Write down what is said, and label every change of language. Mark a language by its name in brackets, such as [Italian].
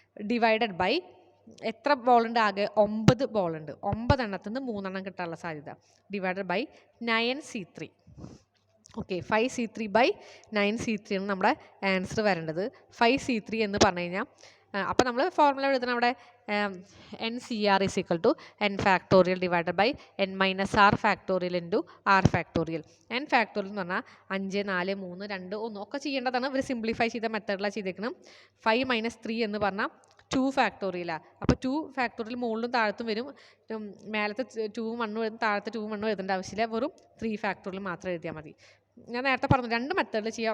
[Malayalam] Divided by എത്ര ബോളുണ്ട്? ആകെ 9 ബോളുണ്ട്. 9 എണ്ണത്തിൽ നിന്ന് 3 കിട്ടാനുള്ള സാധ്യത. Divided by 9C3. Okay, 5C3 by 9C3 ആണ് നമ്മുടെ ആൻസർ വരേണ്ടത്. 5C3 എന്ന് പറഞ്ഞു കഴിഞ്ഞാൽ അപ്പോൾ നമ്മൾ ഫോർമുല എഴുതണം അവിടെ. [English] NCR is equal to n factorial divided by n minus r factorial into r factorial. [Malayalam] n factorial എന്ന് പറഞ്ഞാൽ 5, 4, 3, 2, 1 ഒക്കെ ചെയ്യേണ്ടതാണ്. ഇവർ സിംപ്ലിഫൈ ചെയ്ത മെത്തേഡിലാണ് ചെയ്തേക്കണം. 5 - 3 എന്ന് പറഞ്ഞാൽ 2 ഫാക്ടോറിയലാണ്. അപ്പോൾ 2 ഫാക്ടോറിയൽ മുകളിലും താഴത്തും വരും. മേലത്തെ 2 1 എഴുതും, താഴത്തെ 2 1 എഴുതേണ്ട ആവശ്യമില്ല. വെറും 3 ഫാക്ടോറിയൽ മാത്രം എഴുതിയാൽ മതി. ഞാൻ നേരത്തെ പറഞ്ഞു 2 മെത്തേഡിൽ ചെയ്യാം.